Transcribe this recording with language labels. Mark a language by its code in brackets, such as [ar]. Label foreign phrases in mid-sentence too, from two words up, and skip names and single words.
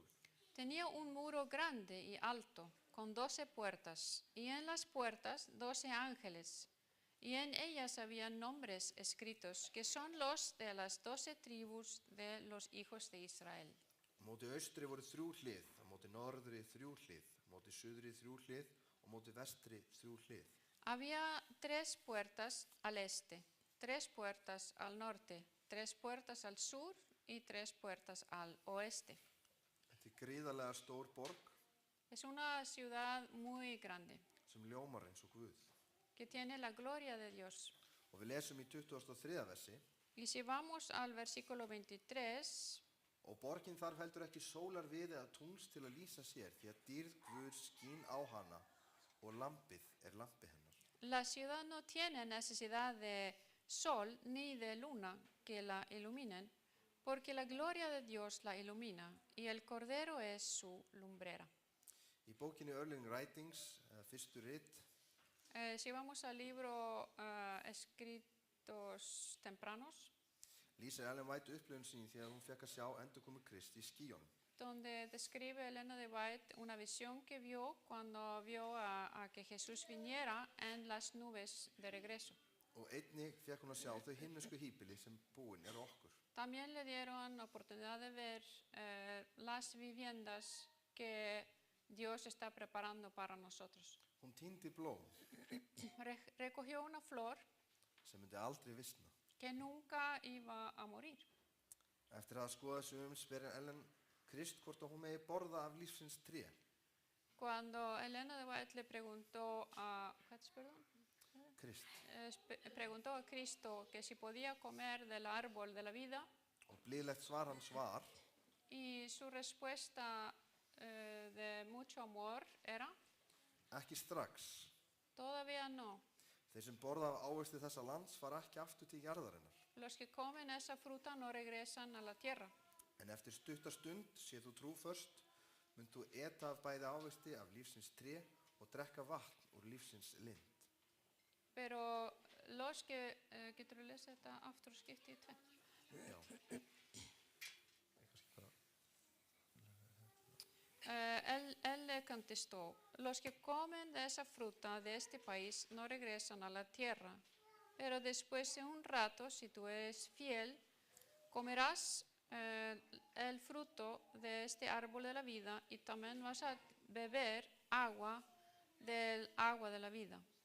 [es] Tenía un muro grande y alto, con 12 puertas, y en las puertas 12 ángeles, y en ellas había nombres escritos, que son los de las 12 tribus de los hijos de Israel. [is] Á móti austri voru 3 hlið, á móti norðri 3 hlið, á móti suðri 3 hlið og á móti vestri 3 hlið. [es] Había 3 puertas al este, 3 puertas al norte, 3 puertas al sur y 3 puertas al oeste. [is] Þetta gríðarlega stór borg [es] Es una ciudad muy grande, [is] sem ljómar eins og Guð. [es] que tiene la gloria de Dios. [is] Og við lesum í 23. versi. [es] Y si vamos al versículo 23, [is] Og borgin þarf heldur ekki sólar við eða tungls til að lýsa sér, því að dýrð Guðs skín á hana og lampið lampi hennar. [es] la ciudad no tiene necesidad de sol ni de luna que la iluminen, porque la gloria de Dios la ilumina y el Cordero es su lumbrera. [is] Í bókinni Early Writings, fyrstu rit, [es] Si vamos al libro Escritos Tempranos, [is] lýsir Ellen White upplifun sín þegar hún fekk að sjá endurkomu Kristi í skýjunum. [es] donde describe Elena de White una visión que vio cuando vio a que Jesús viniera en las nubes de regreso. [is] Og einnig fekk hún að sjá þau himnesku híbýli sem búin okkur. [es] También le dieron oportunidad de ver las viviendas que Dios está preparando para nosotros. [is] Hún tíndi blóm [es] Recogió una flor [is] sem myndi aldrei visna. [es] que nunca iba a morir. [is] Eftir að skoða sig spyr Ellen Krist hvort að hún megi borða af lífsins tré. [es] Cuando Elena de White le preguntó a, [is] Krist. [es] preguntó a Cristo que si podía comer del árbol de la vida, [is] Og blíðlegt svar hans var, [es] y su respuesta de mucho amor era, [is] ekki strax. [es] todavía no. [is] Þeir sem borða af ávexti þessa lands fara ekki aftur til jarðarinnar. [es] Los que comen esa fruta no regresan a la tierra. [is] En eftir stutta stund, sé þú trúföst, munt þú eta af bæði ávexti af lífsins tré og drekka vatn úr lífsins lind. [es] Pero los que, [is] getur þú lesið þetta aftur og skipti í tvennt? Já. [es] Él le contestó, los que comen de esa fruta de este país no regresan a la tierra, pero después de un rato, si tú eres fiel, comerás el fruto de este árbol de la vida y también vas a beber agua del agua de la vida.